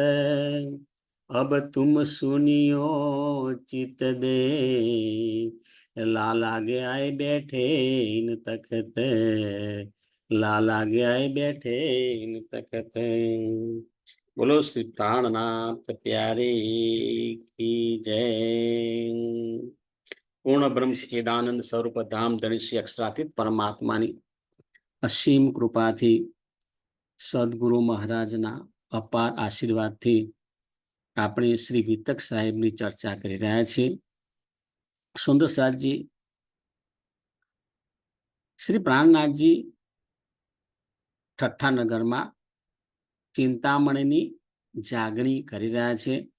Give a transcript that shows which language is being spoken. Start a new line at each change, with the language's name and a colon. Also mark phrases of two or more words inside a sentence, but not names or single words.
Hindi: अब तुम सुनियो चित दे, लाल आगे आए बैठे इन तखत। लाल आगे आए बैठे इन तखत। बोलो श्री प्राणनाथ प्यारे की जय।
Gujarati: પૂર્ણ બ્રહ્મ સચ્ચિદાનંદ સ્વરૂપ ધામ ધણી શ્રી અક્ષરાતીત પરમાત્માની અસીમ કૃપાથી, સદગુરુ મહારાજના અપાર આશીર્વાદથી આપણે શ્રી વિતક સાહેબની ચર્ચા કરી રહ્યા છીએ. સુંદરસાદજી શ્રી પ્રાણનાથજી ઠઠ્ઠાનગરમાં ચિંતામણીની જાગણી કરી રહ્યા છે.